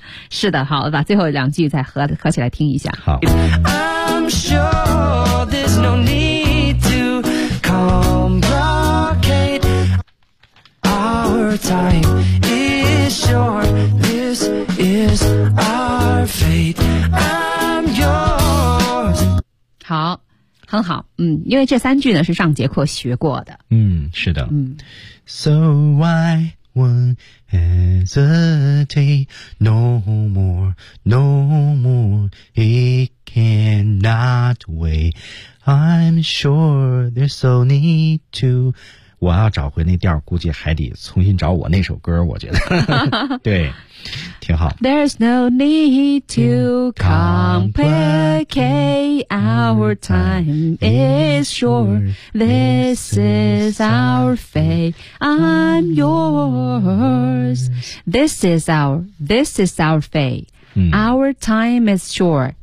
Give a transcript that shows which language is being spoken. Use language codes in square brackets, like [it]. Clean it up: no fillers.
[zh] 是的，好，把最后两句再合起来听一下。好。 [en] I'm sure there's no need to complicate. Our time is short. Is our fate, I'm yours. [zh] 好，很好，因为这三句呢是上节课学过的。是的。 [en] So I won't hesitate no more, no more. It cannot wait. I'm sure there's no need to. [zh] 我要找回那调，估计还得重新找我那首歌，我觉得。对，挺好。 [en] There's no need to complicate our time is short. This is our fate. I'm yours. This is our fate. Our time is short.